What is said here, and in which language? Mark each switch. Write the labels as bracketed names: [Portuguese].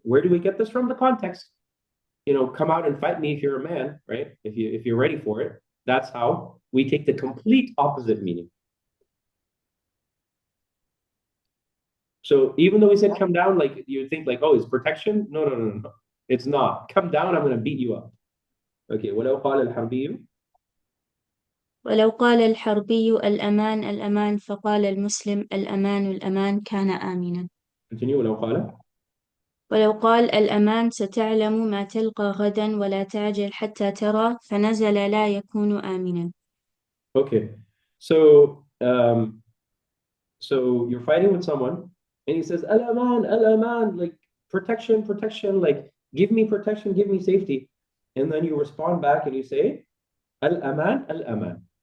[English] Where do we get this from? The context. You know, come out and fight me if you're a man, right? If you're ready for it. That's how we take the complete opposite meaning. So even though we said come down, like you think like, oh, it's protection? No. It's not. Come down, I'm going to beat you up. [Arabic] Okay, ولو قال الحربي ولو قال الحربي الأمان الأمان فقال المسلم الأمان الأمان كان آمنا. [English] Continue. [Arabic] ولو قال الأمان ستعلم ما تلقى غدا ولا تعجل حتى ترى فنزل لا يكون آمنا. [English] Okay, so you're fighting with someone and he says al-aman, like protection, like give me protection, give me safety, and then you respond back and you say al-aman.